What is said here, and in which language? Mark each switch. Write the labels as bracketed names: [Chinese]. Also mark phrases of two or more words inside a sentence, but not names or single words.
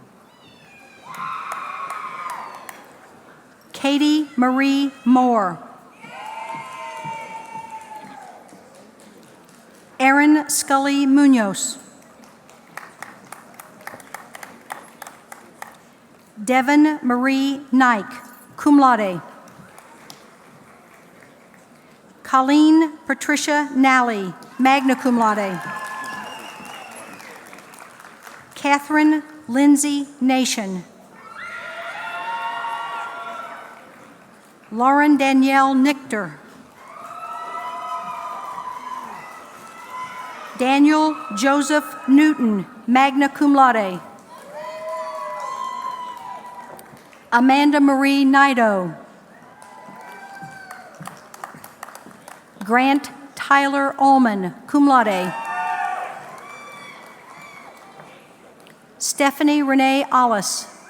[English] Katie Marie Moore. Aaron Scully Munoz. Devin Marie Nike, [Latin] cum laude. [English] Colleen Patricia Nally, [Latin] magna cum laude. [English] Catherine Lindsay Nation. Lauren Danielle Nichter. Daniel Joseph Newton, [Latin] magna cum laude. [English] Amanda Marie Nido. Grant Tyler Ullman, [Latin] cum laude. [English] Stephanie Renee Ollis.